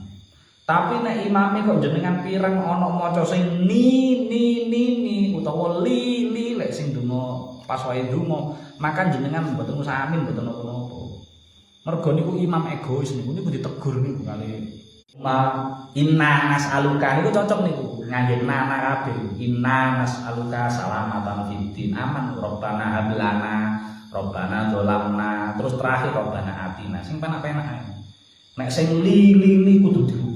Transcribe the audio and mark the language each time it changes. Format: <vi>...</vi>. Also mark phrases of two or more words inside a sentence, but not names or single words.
<jv>Tapi nek imame kok jenengan pireng ana maca sing ni utawa li lek sing donga pas wae donga, maka jenengan mboten usah amin mboten napa-napa. Mergo niku imam egois niku ditegur niku kali.</jv> <ar>إنا نسألك</ar> <jv>niku cocok niku ngangge nana kabeh.</jv> <ar>إنا نسألك سلامة في الدين أمان ربنا هب لنا ربنا ظلمنا</ar> <jv>terus terakhir</jv> <ar>ربنا آتنا</ar> <jv>sing penak-penak ae. Nek sing li kudu dirubah.</jv>